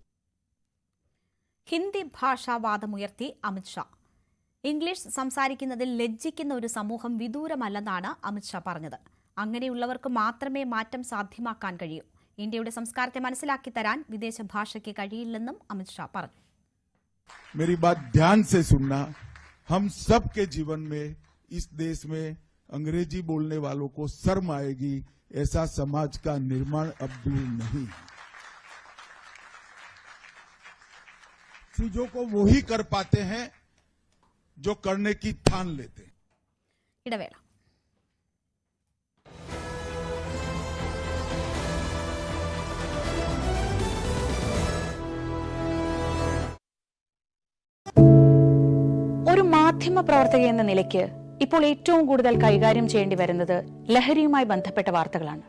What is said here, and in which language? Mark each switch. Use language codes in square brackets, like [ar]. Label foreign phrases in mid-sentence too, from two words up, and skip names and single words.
[ml] ഹിന്ദി ഭാഷാവാദമുയർത്തി അമിത്ഷാ. ഇംഗ്ലീഷ് സംസാരിക്കുന്നതിൽ ലജ്ജിക്കുന്ന ഒരു സമൂഹം വിദൂരമല്ലെന്നാണ് അമിത്ഷാ പറഞ്ഞത്. അങ്ങനെയുള്ളവർക്ക് മാത്രമേ മാറ്റം സാധ്യമാക്കാൻ കഴിയൂ. ഇന്ത്യയുടെ സംസ്കാരത്തെ മനസ്സിലാക്കി തരാൻ വിദേശ ഭാഷയ്ക്ക് കഴിയില്ലെന്നും അമിത്ഷാ പറഞ്ഞു. [hi] मेरी बात ध्यान से सुनना. हम सबके जीवन में, इस देश में अंग्रेजी बोलने वालों को शर्म आएगी। ऐसा समाज का निर्माण अब दूर नहीं। चीजों को वो ही कर पाते हैं जो करने की ठान लेते हैं। [ml] ഇടവേള. ഒരു മാധ്യമ പ്രവർത്തക എന്ന നിലയ്ക്ക് ഇപ്പോൾ ഏറ്റവും കൂടുതൽ കൈകാര്യം ചെയ്യേണ്ടി വരുന്നത് ലഹരിയുമായി ബന്ധപ്പെട്ട വാർത്തകളാണ്.